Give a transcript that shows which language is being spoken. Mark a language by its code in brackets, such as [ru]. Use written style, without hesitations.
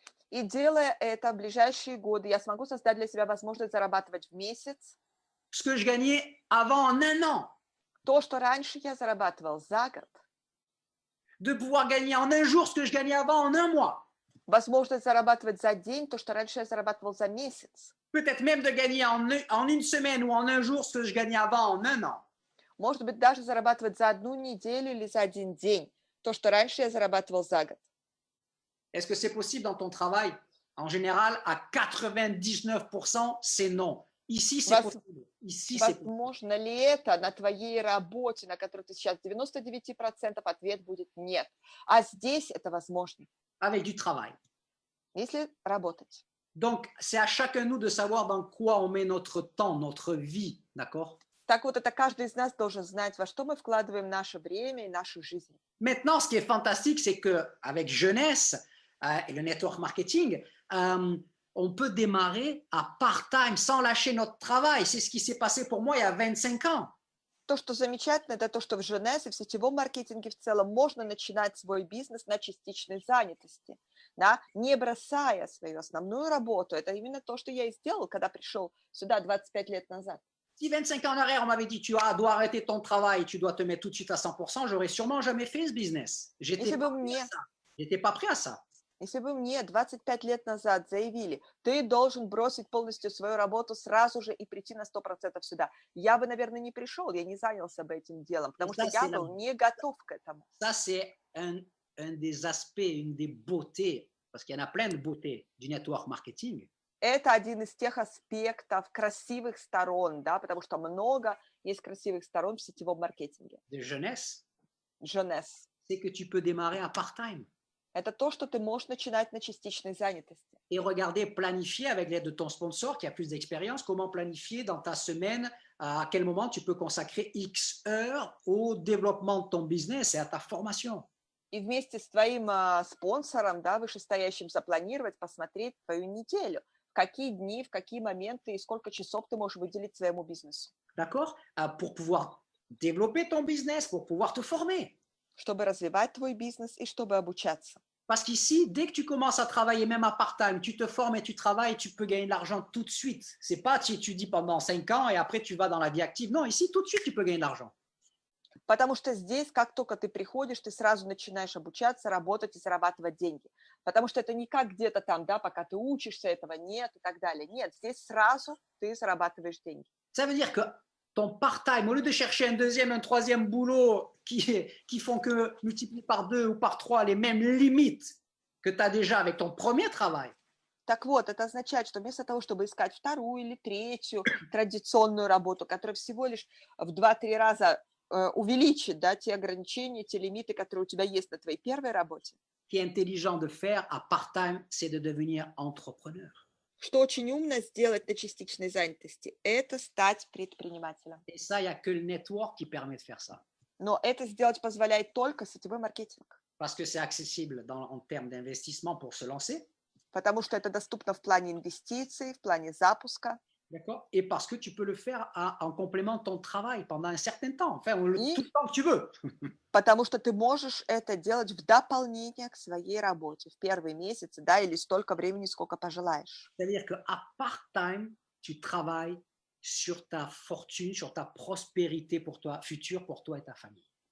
[ru] и делая это в ближайшие годы, я смогу создать для себя возможность зарабатывать в месяц [fr] ce que je gagnais avant en un an, [ru] то, что раньше я зарабатывал за год, [fr] de pouvoir gagner en un jour ce que je gagnais avant en un mois, [ru] возможность зарабатывать за день то, что раньше я зарабатывал за месяц, [fr] peut-être même de gagner en une semaine ou en un jour ce que je gagnais avant en un an. [ru] может быть, даже зарабатывать за одну неделю или за один день то, что раньше я зарабатывал за год. [fr] Est-ce que c'est possible dans ton travail? En général, à 99%, c'est non. Ici, c'est possible. Ici, c'est possible. [ru] Возможно ли это на твоей работе, на которой ты сейчас 99% ответ будет нет. А здесь это возможно, [fr] Avec du travail. [ru] если работать. [fr] Donc, c'est à chacun de nous de savoir dans quoi on met notre temps, notre vie, d'accord? [ru] Так вот, это каждый из нас должен знать, во что мы вкладываем наше время и нашу жизнь. [fr] Maintenant, ce qui est fantastique, c'est qu'avec Jeunesse et le network marketing, on peut démarrer à part-time sans lâcher notre travail. C'est ce qui s'est passé pour moi il y a 25 ans. [ru] То, что замечательно, это то, что в Женес и в сетевом маркетинге в целом можно начинать свой бизнес на частичной занятости, да, не бросая свою основную работу. Это именно то, что я и сделал, когда пришел сюда 25 лет назад. [fr] Si 25 ans en arrière, on m'avait dit, tu dois arrêter ton travail, tu dois te mettre tout de suite à 100%, j'aurais sûrement jamais fait ce business. J'étais pas prêt à ça. [ru] Если бы мне 25 лет назад заявили, ты должен бросить полностью свою работу сразу же и прийти на 100% сюда, я бы, наверное, не пришел, я не занялся бы этим делом, потому что я был не готов к этому. [fr] Ça, c'est un des aspects, une des beautés, parce qu'il y en a plein de beautés du network marketing. [ru] Это один из тех аспектов красивых сторон, да, потому что много есть красивых сторон в сетевом маркетинге. [fr] De jeunesse, Jeunesse. c'est que tu peux démarrer à part-time. [ru] Это то, что ты можешь начинать на частичной занятости. [fr] Et regarder, planifier avec l'aide de ton sponsor qui a plus d'expérience, comment planifier dans ta semaine, à quel moment tu peux consacrer X heures au développement de ton business et à ta formation. [ru] И вместе с твоим спонсором, да, вышестоящим, запланировать, посмотреть твою неделю. В какие дни, в какие моменты и сколько часов ты можешь выделить своему бизнесу. [fr] D'accord? Pour pouvoir développer ton business, pour pouvoir te former. [ru] Чтобы развивать твой бизнес и чтобы обучаться. [fr] Parce qu'ici, dès que tu commences à travailler, même à part-time, tu te formes et tu travailles, tu peux gagner de l'argent tout de suite. C'est pas tu étudies pendant 5 ans et après tu vas dans la vie active. Non, ici, tout de suite, tu peux gagner de l'argent. [ru] Потому что здесь, как только ты приходишь, ты сразу начинаешь обучаться, работать и зарабатывать деньги. Потому что это не как где-то там, да, пока ты учишься, этого нет и так далее. Нет, здесь сразу ты зарабатываешь деньги. [fr] Ça veut dire que ton part-time, au lieu de chercher un deuxième, un troisième boulot qui font que multiplier par 2 ou par 3 les mêmes limites que tu as déjà avec ton premier travail. [ru] Так вот, это означает, что вместо того, чтобы искать вторую или третью традиционную работу, которая всего лишь в 2-3 раза увеличит, да, те ограничения, те лимиты, которые у тебя есть на твоей первой работе. [fr] Ce qui est intelligent de faire à part-time, c'est de devenir entrepreneur. [ru] Что очень умно сделать на частичной занятости, это стать предпринимателем. [fr] Et ça, il n'y a que le network qui permet de faire ça. [ru] Но это сделать позволяет только сетевой маркетинг. [fr] Parce que c'est accessible en termes d'investissement pour se lancer. [ru] Потому что это доступно в плане инвестиций, в плане запуска. [fr] D'accord? Et parce que tu peux le faire en complément de ton travail pendant un certain temps, enfin, tout le temps que tu veux. [ru] Потому что ты можешь это делать в дополнение к своей работе в первые месяцы, да, или столько времени, сколько пожелаешь. [fr] C'est-à-dire qu'à part-time, tu travailles sur ta fortune, sur ta prospérité pour toi, future pour toi et ta famille.